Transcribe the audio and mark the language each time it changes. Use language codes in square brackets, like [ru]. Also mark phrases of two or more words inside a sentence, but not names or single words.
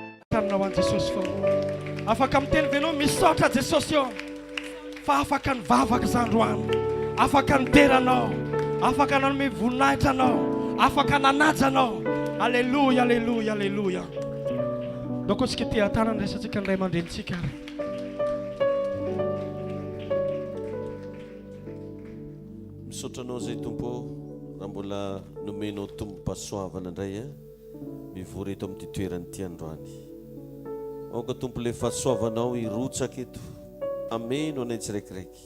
[mg] Tanao an Jesosy fô. Afaka miteny venao misaotra Jesosy eo. Fa afaka ny vavaka zandroany. Afaka ny deranao. Afaka nanome voninahitra anao. Afaka nanaja anao. Alléluia, alléluia, alléluia. Donc antsika tia tanana resantsika ny ray aman-drenitsika. Misaotranao zay tompo raha mbola nomenao tombo-pahasoavana indray mivory eto amin'ny toerany androany. Aoka tompo le fahasoavanao irotsaka eto ameno anay tsiraikiraiky.